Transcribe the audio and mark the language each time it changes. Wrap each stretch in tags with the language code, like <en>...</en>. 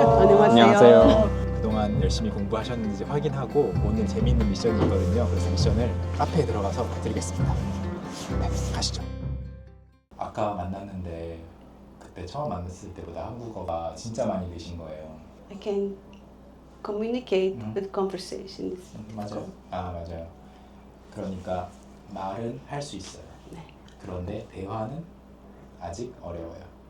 <ko>안녕하세요. 그동안 열심히 공부하셨는지 확인하고 오늘 재미있는 미션이 있거든요. 그래서 미션을 카페에 들어가서 드리겠습니다. 네, 가시죠. 아까 만났는데 그때 처음 만났을 때보다 한국어가 진짜 많이 느신 거예요.</ko> <en>I can communicate with conversations.</en> <ko>맞아요. 아 맞아요. 그러니까 말은 할 수 있어요. 네. 그런데 대화는 아직 어려워요.</ko>